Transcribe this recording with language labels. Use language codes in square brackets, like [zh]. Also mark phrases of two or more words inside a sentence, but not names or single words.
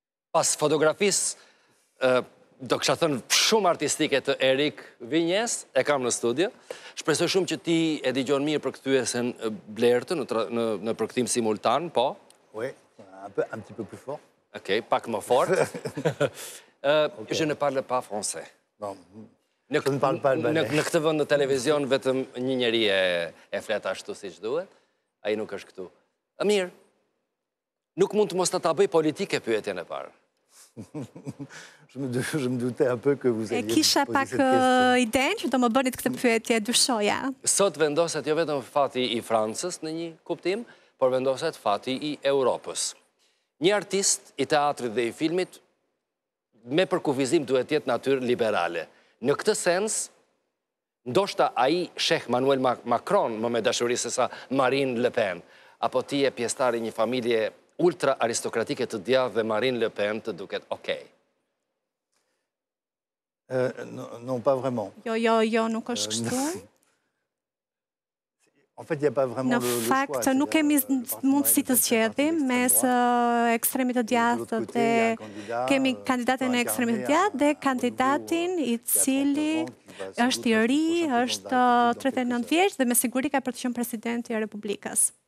[sq] Pas fotografisë, do kësha thënë shumë artistike të Erik Vignes, e kam në studio. Shpresoj shumë që ti e digjon mirë për kthyesen blertë në përkthim simultan, po? [fr] Oui, un petit peu plus fort. [sq] Ok, pak më fort. [fr] Je ne parle pas français. Non, je ne parle pas albanais. [sq] Në këtë vend në televizion vetëm një njeri e flet ashtu siç duhet. Ai nuk është këtu. Mirë. Nuk mund të mos ta bëj politike pyetjen e parë. [fr] Je me doutais un peu que vous alliez [sq] Kisha [fr] poser [sq] pak [fr] cette question. [sq] idenë që do më bënit këtë pyetje, dyshoja. Sot vendoset jo vetëm fati i Francës në një kuptim, por vendoset fati i Europës. Një artist i teatrit dhe i filmit me përkufizim duhet jetë natyrë liberale. Në këtë sens, ndoshta ai sheh Manuel Macron më me dashuri se sa Marine Le Pen, apo ti je pjesëtar i një familje ultra aristokratike të djathtë dhe Marine Le Pen të duket okej. [fr] Non, pas vraiment. [sq] Jo, nuk është kështu. [fr] En fait, il n'y a pas vraiment [sq] Në [fr] le choix. [sq] fakt, nuk kemi mundësi të zgjedhim mes ekstremit të djathtë dhe kemi kandidatin e ekstremit të djathtë dhe kandidatin i cili është i ri, është 39 vjeç dhe me siguri ka për të qenë presidenti i Republikës.